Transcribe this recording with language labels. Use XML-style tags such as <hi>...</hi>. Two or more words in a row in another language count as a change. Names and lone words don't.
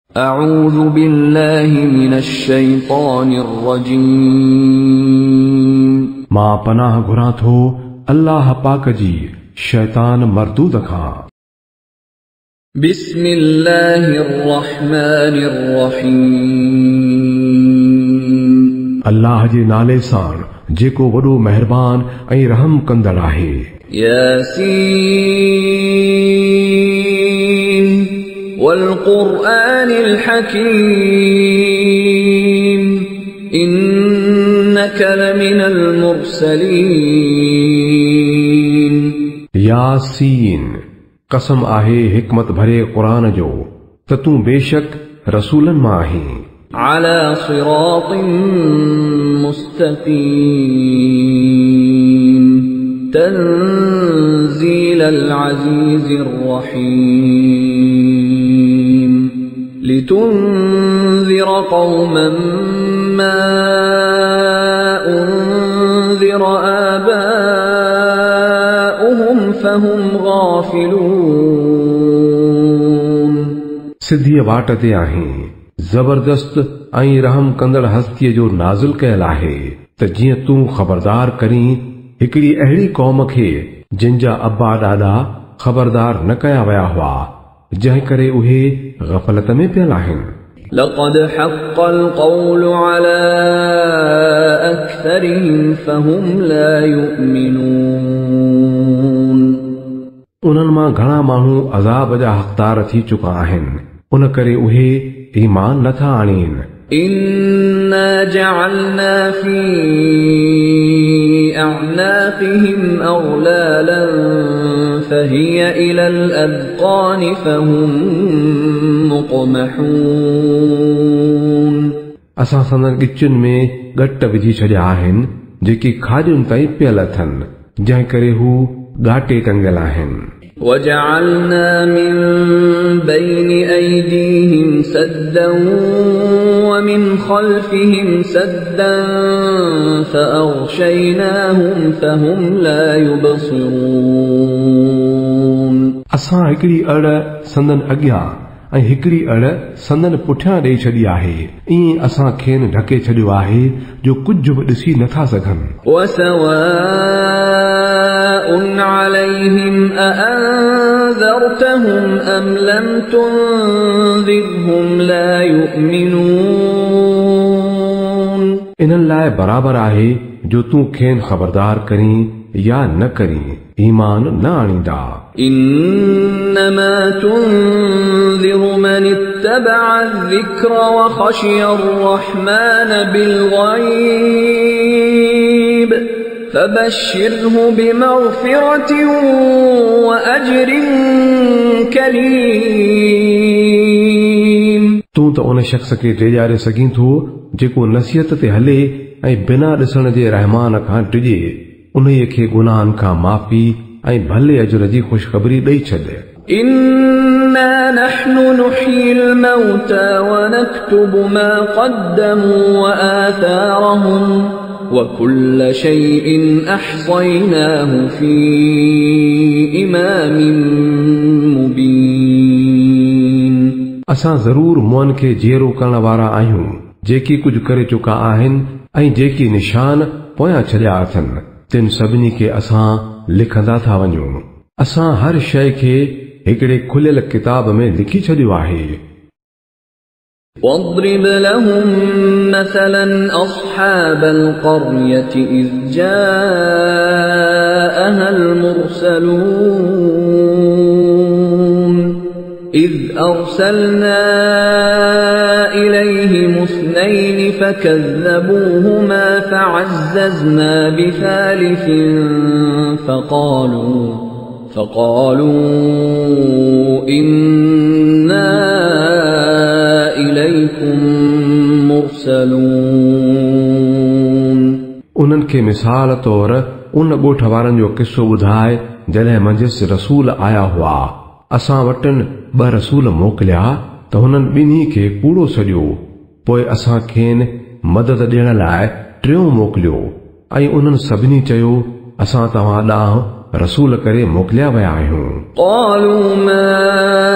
<ar>أعوذ بالله من الشيطان الرجيم</ar> <sd>मां पनाह घुरां थो अल्लाह पाक जी शैतान मरदूद खां।</sd> <ar>بسم الله الرحمن الرحيم</ar> <sd>अल्लाह जे नाले सां जेको वॾो मेहरबान ऐं रहम कंदड़ आहे।</sd> <ar>यासीन والقرآن الحكيم إنك لمن المرسلين</ar> <sd>यासीन कसम आहे हिकमत भरे क़ुरान जो त तूं बेशक रसूलन मां आहीं।</sd> <ar>على صراط مستقيم تنزيل العزيز الرحيم لتنذر قوما ما أنذر آباؤهم فهم غافلون</ar> <sd>सिधी वाट ते आहीं जबरदस्त ऐं रहम कंदड़ हस्तीअ जो नाज़िल कयल आहे त जीअं तूं ख़बरदार करीं हिकिड़ी अहिड़ी क़ौम खे जिन जा अब्बा ॾाॾा ख़बरदार न कया विया हुआ, जंहिं करे उहे गफ़लत में पियल आहिनि।</sd> <ar>لقد حق القول على أكثرهم فهم لا يؤمنون</ar> <sd>उन्हनि मां घणा माण्हू अज़ाब जा हक़दार थी चुका आहिनि, उन करे उहे ईमान नथा आणीनि।</sd> <ar>إنا جعلنا في أعناقهم أغلالا فهي إلى الأذقان فهم مقمحون</ar> <sd>असां संदन गिचुनि में गट विझी छॾिया आहिनि जेकी खाॼुनि ताईं पियल अथनि, जंहिं करे हू ॻाटे टंगियल आहिनि।</sd> <ar>وجعلنا من بين أيديهم سدا ومن خلفهم سدا فأغشيناهم فهم لا يبصرون</ar> <sd>असां हिकिड़ी अड़ संदन अॻियां ऐं हिकिड़ी अड़ संदन पुठियां ॾेई छॾी आहे, ईअं असां खेनि ढके छॾियो आहे जो कुझु बि ॾिसी नथा सघनि।</sd> <ar>وسواء عليهم أأنذرتهم أم لم تنذرهم لا يؤمنون</ar> <sd>इन्हनि लाइ बराबर आहे जो तूं खेनि ख़बरदार करीं या न करीं, ईमान न आणींदा।</sd> <ar>إنما تنذر من اتبع الذكر وخشي الرحمن بالغيب فبشره بمغفرة وأجر كريم</ar> <sd>तूं त उन शख़्स खे टेॼारे सघीं थो जेको नसीहत ते हले ऐं बिना ॾिसण जे रहमान खां टिजे, उन्हीअ खे गुनाहनि खां माफ़ी ऐं भले अजर जी ख़ुशख़बरी ॾेई छॾ।</sd> <ar>إنا نحن نحيي الموتى ونكتب ما قدموا وآثارهم وكل شيء أحصيناه في إمام مبين</ar> <sd>असां ज़रूर मुअनि खे जीअरो करण वारा आहियूं जेकी कुझु करे चुका आहिनि ऐं जेकी निशान पोयां छॾिया अथनि, तिन सभिनी खे असां लिखंदा था वञूं। असां हर शइ खे हिकिड़े खुलियल किताब में लिखी छॾियो आहे।</sd> <ar>واضرب لهم مثلا أصحاب القرية إذ جاءها المرسلون إذ أرسلنا إليهم اثنين فكذبوهما فعززنا بثالث فقالوا إنا إليكم مرسلون</ar> <sd>उन्हनि खे मिसाल तौर उन ॻोठ वारनि जो किस्सो ॿुधाए जॾहिं मंझसि रसूल आया हुआ। असां वटि 2 रसूल मोकिलिया त हुननि ॿिन्ही खे कूड़ो सॼियो, पोइ असां खेनि मदद ॾियण लाइ 3 मोकिलियो ऐं उन्हनि सभिनी चयो असां तव्हां ॾांहुं रसूल करे मोकिलिया विया आहियूं।</sd>